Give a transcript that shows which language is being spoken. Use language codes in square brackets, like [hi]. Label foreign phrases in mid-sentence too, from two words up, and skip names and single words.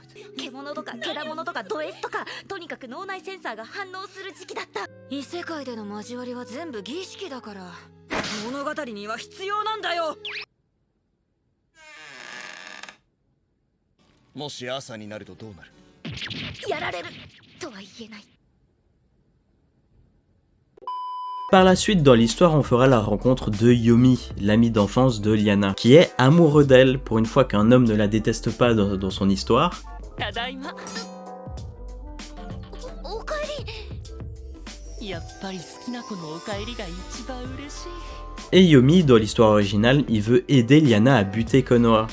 [ja] 獣とか獣とかド S とか、とにかく脳内センサーが反応する時期だった。異世界での交わりは全部儀式だから、物語には必要なんだよ。もし朝になるとどうなる？やられるとは言えない。 [fr] Par la suite, dans l'histoire, on fera la rencontre de Yomi, l'ami d'enfance de Liana, qui est amoureux d'elle, pour une fois qu'un homme ne la déteste pas dans son histoire. Et Yomi, dans l'histoire originale, il veut aider Liana à buter Konoha.